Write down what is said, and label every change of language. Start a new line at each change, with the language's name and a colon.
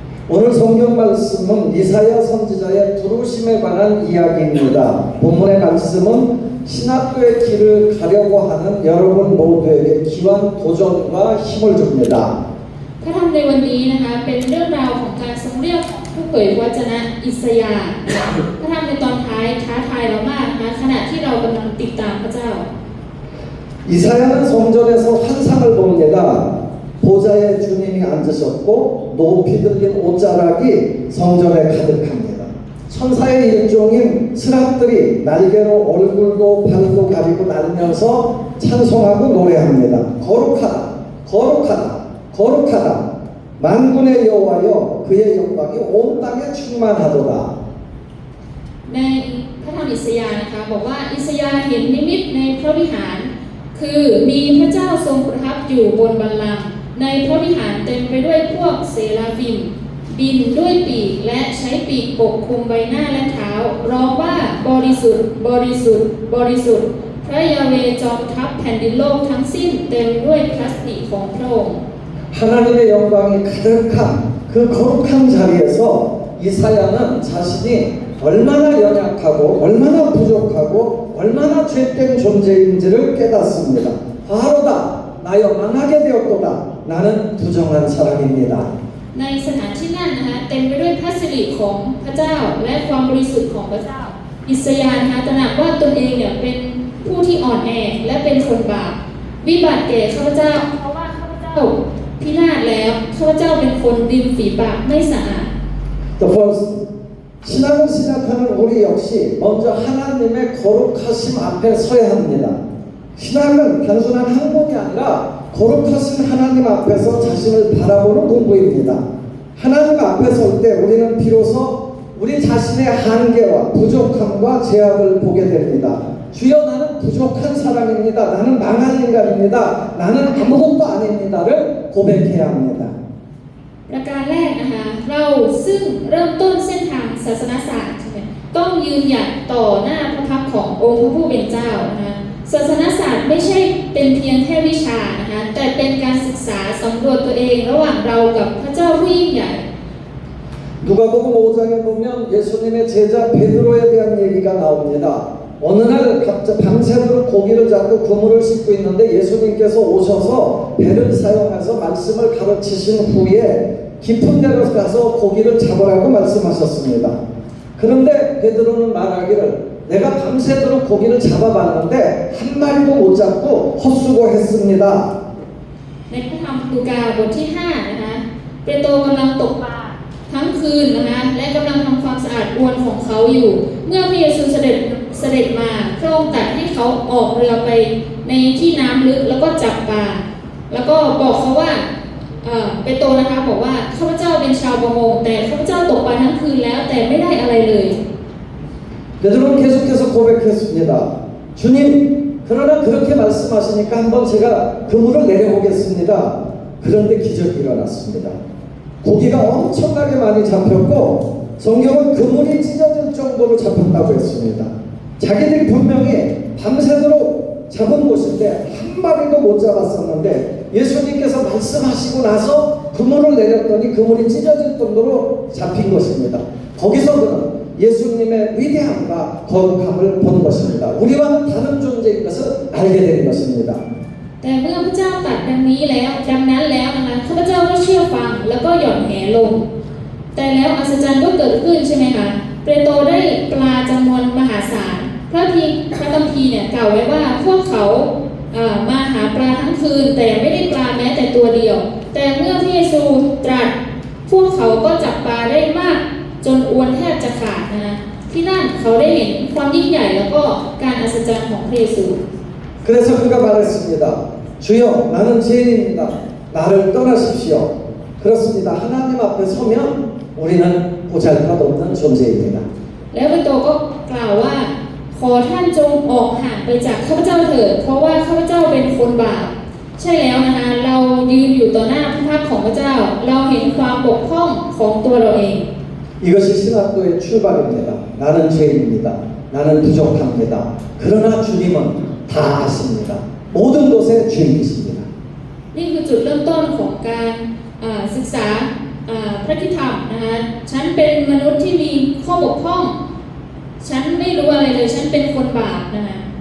Korean: 오늘 성경 말씀은 이사야 선지자의 부르심에 관한 이야기입니다. 본문의 말씀은 신학교의 길을 가려고 하는 여러분 모두에게 귀한 도전과 힘을 줍니다.
Thai: พระธรรมในวันนี้นะคะเป็นเรื่องราวของการทรงเรียกของผู้เผยวจนะอิสยาห์พระธรรมในตอนท้ายท้าทายเรามากนะคะขณะที่เรากำลังติดตามพระเจ้า
Korean: 이사야는 성전에서 환상을 봅니다. 보좌에 주님이 앉으셨고 높이 들린 옷자락이 성전에 가득합니다. 천사의 일종인 스랍들이 날개로 얼굴도 발도 가리고 날면서 찬송하고 노래합니다. 거룩하다, 거룩하다, 거룩하다. 만군의 여호와여 그의 영광이 온 땅에 충만하도다.
Thai: ในพระธรรมอิสยาห์นะคะบอกว่าอิสยาห์เห็นนิมิตในพระวิหารคือมีพระเจ้าทรงประทับอยู่บนบัลลังก์ในพระวิหารเต็มไปด้วยพวกเซราฟิมบินด้วยปีกและใช้ปีกปกคลุมใบหน้าและเท้าร้องว่าบริสุทธิ์บริสุทธิ์บริสุทธิ์พระยาเวห์จอมทัพแผ่นดินโลกทั้งสิ้นเต็มด้วยพระสิริของพระองค์
Korean: 하나님의 영광이 가득한 그 거룩한 자리에서 이사야는 자신이 얼마나 연약하고 얼마나 부족하고 얼마나 죄된 존재인지를 깨닫습니다. 바로다 나여 망하게 되었도다 나는 부정한 사람입니다.
Thai: ในสถานที่นั่นนะคะเต็มไปด้วยพระสิริของพระเจ้าและความบริสุทธิ์ของพระเจ้าอิสยาห์นะคะตระหนักว่าตนเองเนี่ยเป็นผู้ที่อ่อนแอและเป็นคนบาปวิบัติแก่ข้าพเจ้าเพราะว่าข้าพเจ้าพินาศแล้วข้าพเจ้าเป็นคนริมฝีปากไม่สะอาด
English: The first
Korean: 신앙을 시작하는 우리 역시 먼저 하나님의 거룩하심 앞에 서야 합니다. 신앙은 단순한 학문이 아니라 거룩하신 하나님 앞에서 자신을 바라보는 공부입니다. 하나님 앞에 설 때 우리는 비로소 우리 자신의 한계와 부족함과 제약을 보게 됩니다. 주여 나는 부족한 사람입니다. 나는 망한 인간입니다. 나는 아무것도 아닙니다를 고백해야 합니다.
Thai: ประการแรกนะคะเราซึ่งเริ่มต้นเส้นทางศาสนศาสตร์ใช่ไหมต้องยืนหยัดต่อหน้าพระพักตร์ขององค์พระผู้เป็นเจ้านะคะศาสนศาสตร์ไม่ใช่เป็นเพียงแค่วิชานะคะแต่เป็นการศึกษาสำรวจตัวเองระหว่างเรากับพระเจ้าผู้ยิ่งใหญ่
Korean: 누가복음 5장에 보면 예수님의 제자 베드로에 대한 얘기가 나옵니다. 어느 날 밤새도록 고기를 잡고 그물을 씻고 있는데 예수님께서 오셔서 배를 사용해서 말씀을 가르치신 후에 깊은 데로 가서 고기를 잡으라고 말씀하셨습니다. 그런데 베드로는 말하기를 내가 밤새도록 고기를 잡아봤는데 한 마리도 못 잡고 헛수고했습니다.
Thai: ในพระธรรมลูกาบทที่5นะคะเปโตรกำลังตกปลา คืนนะคะและกำลังทำความสะอาดอวนของเขาอยู่ เมื่อพระเยซูเสด็จมาพระองค์ตรัสให้เขาออกเรือไปในที่น้ำลึกแล้วก็จับปลาแล้วก็บอกเขาว่าเปโตรนะคะบอกว่าข้าพเจ้าเป็นชาวประมงแต่ข้าพเจ้าตกปลาทั้งคืนแล้วแต่ไม่ได้อะไรเลย
Korean: 베드로는 계속해서 고백했습니다. 주님, 그러나 그렇게 말씀하시니까 한번 제가 그물을 내려보겠습니다. 그런데 기적이 일어났습니다. 고기가 엄청나게 많이 잡혔고 성경은 그물이 찢어질 정도로 잡혔다고 했습니다. 자기들이 분명히 밤새도록 잡은 곳인데 한 마리도 못 잡았었는데 예수님께서 말씀하시고 나서 그물을 내렸더니 그물이 찢어질 정도로 잡힌 것입니다. 거기서 그는 예수님의 위대함과 거룩함을 본 것입니다. 우리와는 다른 존재인 것을 알게 된 것입니다.
Thai: แต่เมื่อพระเจ้าตรัสดังนั้นแล้วนะคะข้าพเจ้าก็เชื่อฟังแล้วก็หย่อนแหลงแต่แล้วอัศจรรย์ก็เกิดขึ้นใช่ไหมคะเปโตรได้ปลาจำนวนมหาศาลพระคัมภีร์เนี่ยกล่าวไว้ว่าพวกเขามาหาปลาทั้งคืนแต่ไม่ได้ปลาแม้แต่ตัวเดียวแต่เมื่อพระเยซูตรัสพวกเขาก็จับปลาได้มากจนอวนแทบจะขาดนะที่นั่นเขาได้เห็นความยิ่งใหญ่แล้วก็การอัศจรรย์ของพระเยซู
Korean: 그래서 그가 말했습니다. 주여, 나는 죄인입니다. 나를 떠나십시오. 그렇습니다. 하나님 앞에 서면 우리는 보잘것없는 존재입니다.
Thai: แล้วเปโตรก็กล่าวว่าขอท่านจงออกห่างไปจากข้าพเจ้าเถิดเพราะว่าข้าพเจ้าเป็นคนบาปใช่แล้วนะคะเรายืนอยู่ต่อหน้าพระพักตร์ของพระเจ้าเราเห็นความบกพร่องของตัวเราเอง
Korean: 이것이 신학도의 출발입니다. 나는 죄인입니다. 나는 부족합니다. 그러나 주님은 다 아십니다. 모든 것의 주인이십니다.
Thai: นี่คือจุดเริ่มต้นของการศึกษาพระคิดธรรมนะคะฉันเป็นมนุษย์ที่มีข้อบกพร่องฉันไม่รู้อะไรเลยฉันเป็นคนบาปนะคะ